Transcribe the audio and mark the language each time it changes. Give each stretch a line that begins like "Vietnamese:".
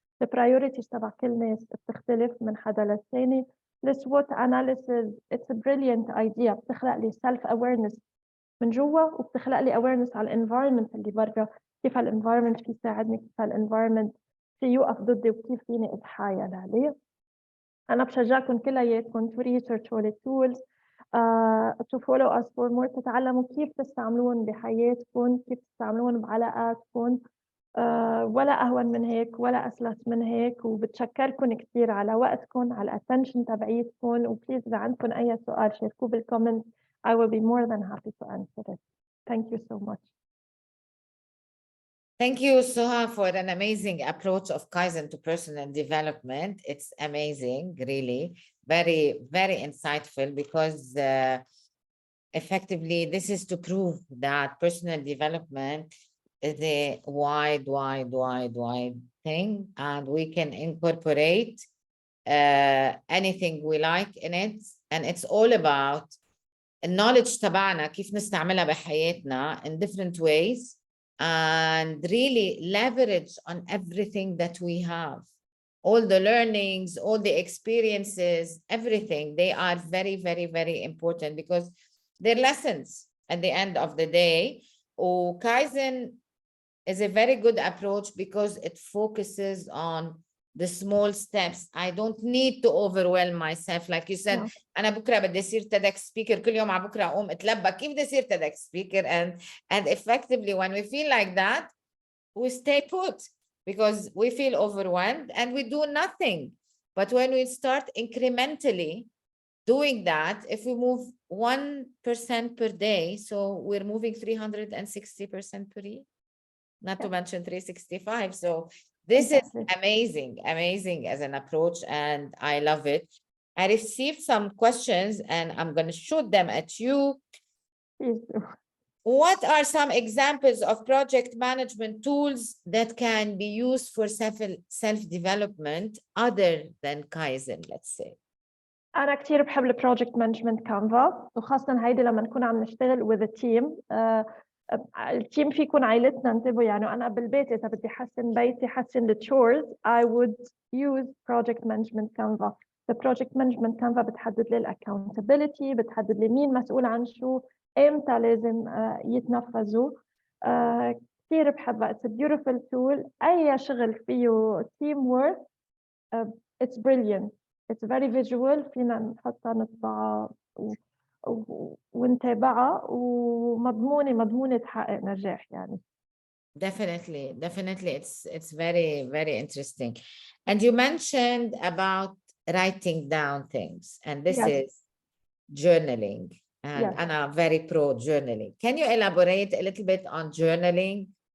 Arabic: البرايورتيز تبع كل ناس بتختلف من حدا للثاني. السوت اناليسيز
English: it's brilliant idea,
Arabic: بتخلق لي سيلف اويرنس من جوا، وبتخلق لي اويرنس على الانفايرمنت اللي برا، كيف هالانفايرمنت في يساعدني، كيف هالانفايرمنت في يوقف ضدي، وكيف فيني اتحايل عليه. أنا بشجعكم كلياتكم
English: to research all the tools, to follow us for more،
Arabic: تتعلموا كيف تستعملون بحياتكم، كيف تستعملون بعلاقاتكم. ولا أهون من هيك ولا أسلس من هيك. وبتشكركم كثير على وقتكم، على الاتنشن تبعيتكم. وبليز إذا عندكم أي سؤال شاركوه بالكومنت.
English: I will be more than happy to answer it. Thank you so much. Thank you, Soha, for an amazing approach of Kaizen to personal development. It's amazing, really. Very, very insightful, because effectively, this is to prove that personal development is a wide thing, and we can incorporate anything we like in it. And it's all about knowledge
Arabic: تبعنا كيف نستعملها بحياتنا
English: in different ways, and really leverage on everything that we have. All the learnings, all the experiences, everything, they are very, very, very important, because they're lessons at the end of the day. Kaizen is a very good approach because it focuses on the small steps. I don't need to overwhelm myself. Like you said,
Arabic: أنا بكرة بدي أصير TEDx speaker، كل يوم على بكرة أقوم أتلبى كيف بدي أصير TEDx speaker.
English: And effectively, when we feel like that, we stay put because we feel overwhelmed and we do nothing. But when we start incrementally doing that, if we move 1% per day, so we're moving 360% per year, not to mention 365. So this is amazing as an approach, and I love it. I received some questions and I'm going to shoot them at you. What are some examples of project management tools that can be used for self-development other than Kaizen, let's say?
Arabic: أنا كتير بحب البروجكت مانجمنت كانفا، وخاصة هيدي لما نكون عم نشتغل
English: with a team.
Arabic: التيم في يكون عائلتنا، انتبهوا يعني أنا بالبيت إذا بدي أحسن بيتي، أحسن
English: the chores، I would use project management canva. the project management canva
Arabic: بتحدد لي accountability، بتحدد لي مين مسؤول عن شو، إمتى لازم يتنفذوا. كتير بحبها.
English: it's a beautiful tool.
Arabic: أي شغل فيه
English: team work it's brilliant. it's very visual.
Arabic: فينا نحطها نطبعها ونتابعها ومضمونة تحقق نجاح يعني.
English: Definitely, it's very, very interesting. And you mentioned about writing down things, and this Yes. is journaling. And Yes. I'm very pro journaling. Can you elaborate a little bit on journaling?